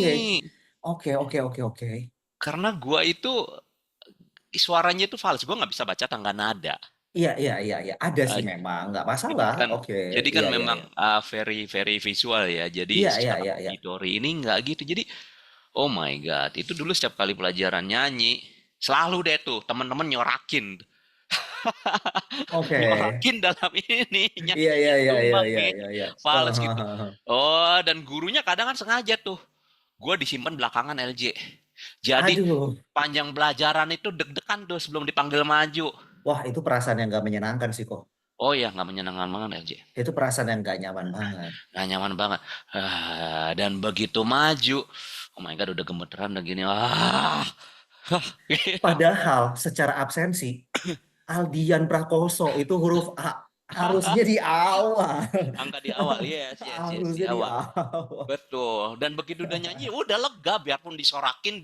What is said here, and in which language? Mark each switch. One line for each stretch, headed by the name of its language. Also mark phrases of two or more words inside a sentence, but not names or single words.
Indonesian: nyanyi. oke. Karena gua itu suaranya itu fals, gua nggak bisa baca tangga nada. Iya. Ada sih Eh, memang, nggak Jadi masalah. kan Oke, jadi kan memang iya.
English: very very visual
Indonesian: ya. Jadi secara Iya. auditori ini nggak gitu. Jadi
English: oh my god,
Indonesian: itu dulu setiap kali pelajaran nyanyi selalu deh tuh teman-teman nyorakin. Oke. Nyorakin dalam ini Iya, nyanyinya tumbang nih. iya. Fals gitu. Oh, dan gurunya kadang kan sengaja tuh. Gue disimpan belakangan LJ. Jadi Aduh, panjang pelajaran itu deg-degan tuh sebelum dipanggil maju. wah itu perasaan yang nggak menyenangkan sih kok. Oh ya, nggak menyenangkan banget LJ. Itu perasaan yang nggak nyaman banget. Nggak nyaman banget. Dan begitu maju,
English: oh my god
Indonesian: udah gemeteran udah gini. Gitu. Padahal secara absensi, Aldian Prakoso itu huruf A harusnya di awal. Angka di awal, yes, di Harusnya di awal. awal. Betul. Dan begitu udah nyanyi, udah lega, biarpun disorakin,